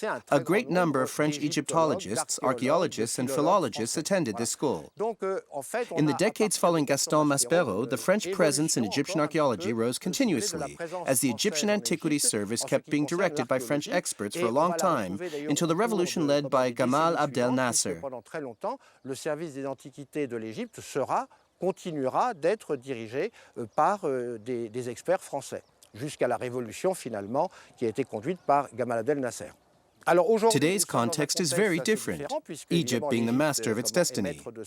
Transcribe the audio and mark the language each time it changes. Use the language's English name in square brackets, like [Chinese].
[English] A great number of French Egyptologists, archaeologists, and philologists attended this school. In the decades following Gaston Maspero, the French presence in Egyptian archaeology rose continuously, as the Egyptian Antiquities Service kept being directed by French experts for a long time, until the revolution led by Gamal Abdel Nasser. [French] Le service des antiquités de l'Égypte continuera d'être dirigé par des experts français, jusqu'à la révolution finalement qui a été conduite par Gamal Abdel Nasser. [English] Today's context is very different, Egypt being the master of its destiny.